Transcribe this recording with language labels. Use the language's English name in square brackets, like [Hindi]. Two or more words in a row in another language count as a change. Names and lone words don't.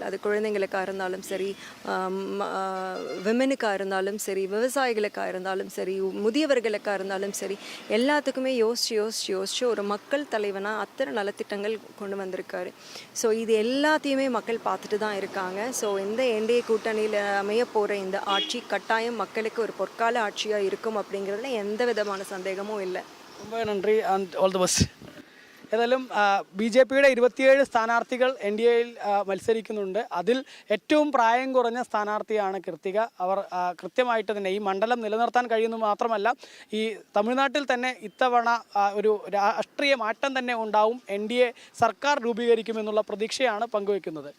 [Tamil] அது குழந்தைங்களுக்காக இருந்தாலும் சரி, விமனுக்காக இருந்தாலும் சரி, விவசாயிகளுக்காக இருந்தாலும் சரி, முதியவர்களுக்காக இருந்தாலும் சரி, எல்லாத்துக்குமே யோசிச்சு ஒரு மக்கள் தலைவனாக அத்தனை நலத்திட்டங்கள் கொண்டு வந்திருக்காரு. ஸோ இது எல்லாத்தையுமே மக்கள் பார்த்துட்டு தான் இருக்காங்க. ஸோ இந்த என்டிஏ கூட்டணியில் அமைய போகிற இந்த ஆட்சி கட்டாயம் மக்களுக்கு ஒரு பொற்கால ஆட்சியாக இருக்கும் அப்படிங்கிறதுல எந்த விதமான சந்தேகமும் இல்லை. ரொம்ப நன்றி [English] and all the best. [Malayalam] ഏതായാലും ബി.ജെ.പിയുടെ 27 സ്ഥാനാർത്ഥികൾ എൻ.ഡി.എയിൽ മത്സരിക്കുന്നുണ്ട്. അതിൽ ഏറ്റവും പ്രായം കുറഞ്ഞ സ്ഥാനാർത്ഥിയാണ് കൃത്തിക. അവർ കൃത്യമായിട്ട് തന്നെ ഈ മണ്ഡലം നിലനിർത്താൻ കഴിയുന്നു മാത്രമല്ല, ഈ തമിഴ്നാട്ടിൽ തന്നെ ഇത്തവണ ഒരു രാഷ്ട്രീയ മാറ്റം തന്നെ ഉണ്ടാവും, എൻ.ഡി.എ സർക്കാർ രൂപീകരിക്കുമെന്നുള്ള പ്രതീക്ഷയാണ് പങ്കുവയ്ക്കുന്നത്.